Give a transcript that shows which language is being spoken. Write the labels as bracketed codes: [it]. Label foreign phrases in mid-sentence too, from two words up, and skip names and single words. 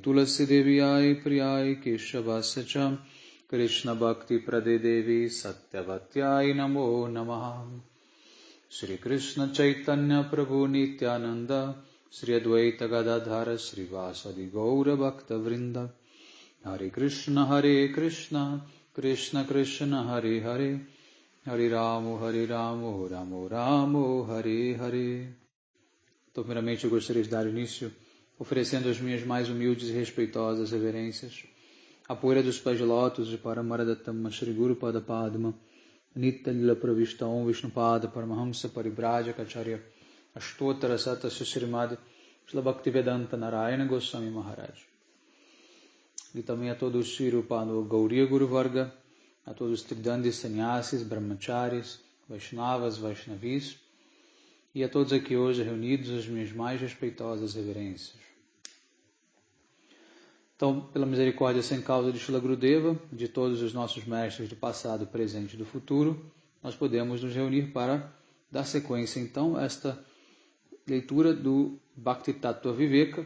[sa] Tulasi Deviyai Priyai Keshavasacham Krishna Bhakti Prade Devi Satyavatyai Namo Namaha Shri Krishna Chaitanya Prabhu Nityananda Shri Advaita Gadadhara Shri Vasadi Gaura Bhakta Vrinda Hare Krishna Krishna Krishna Hare Hare Hare Ramo Ramo Ramo Hare Hare. [pt] Então, primeiramente, eu gostaria de dar início oferecendo as minhas mais humildes e respeitosas reverências a poeira dos pés de lótus de [sa] Paramaradattama Shri Guru Pada Padma Nitya Lila Pravishta Om Vishnu Pada Paramahamsa Paribrajacacharya Ashtotara Sata Srimad Shri Bhaktivedanta Narayana Goswami Maharaj. [pt] E também a todos os [sa] Shri Rupano Gauriya Guru Varga, [pt] a todos os Tridandis Sannyasis, Brahmacharis, Vaishnavas, Vaishnavis, e a todos aqui hoje reunidos as minhas mais respeitosas reverências. Então, pela misericórdia sem causa de Srila Gurudeva, de todos os nossos mestres do passado, presente e do futuro, nós podemos nos reunir para dar sequência, então, a esta leitura do Bhakti Tattva Viveka.